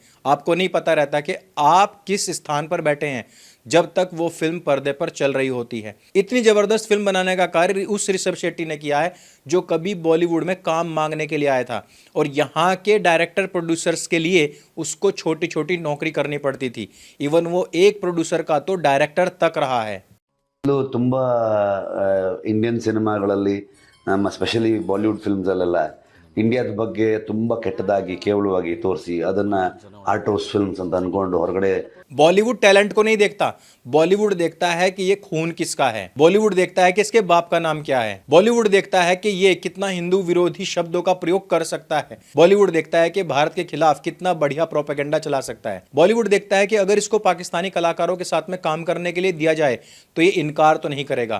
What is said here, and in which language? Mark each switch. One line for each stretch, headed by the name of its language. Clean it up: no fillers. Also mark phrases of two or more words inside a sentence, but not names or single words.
Hindi: आपको नहीं पता रहता कि आप किस स्थान पर बैठे हैं जब तक वो फिल्म पर्दे पर चल रही होती है। इतनी जबरदस्त फिल्म बनाने का कार्य उस ऋषभ शेट्टी ने किया है जो कभी बॉलीवुड में काम मांगने के लिए आया था, और यहाँ के
English: director producers
Hindi: के लिए उसको छोटी छोटी नौकरी करनी पड़ती थी। इवन वो एक प्रोड्यूसर का तो डायरेक्टर तक रहा है।
Kannada: ತುಂಬಾ ಇಂಡಿಯನ್ ಸಿನಿಮಾಗಳಲ್ಲಿ ನಮ್ಮ
English: specially Bollywood films
Kannada: ಅಲ್ಲೆಲ್ಲ ಇಂಡಿಯಾದ ಬಗ್ಗೆ ತುಂಬಾ ಕೆಟ್ಟದಾಗಿ ಕೇವಲವಾಗಿ ತೋರಿಸಿ ಅದನ್ನ
English: art house films
Kannada: ಅಂತ ಅನ್ಕೊಂಡು ಹೊರಗಡೆ
Hindi: बॉलीवुड टैलेंट को नहीं देखता, बॉलीवुड देखता है कि ये खून किसका है, बॉलीवुड देखता है कि इसके बाप का नाम क्या है, बॉलीवुड देखता है कि ये कितना हिंदू विरोधी शब्दों का प्रयोग कर सकता है, बॉलीवुड देखता है कि भारत के खिलाफ कितना बढ़िया प्रोपेगेंडा चला सकता है, बॉलीवुड देखता है कि अगर इसको पाकिस्तानी कलाकारों के साथ में काम करने के लिए दिया जाए तो ये इनकार तो नहीं करेगा।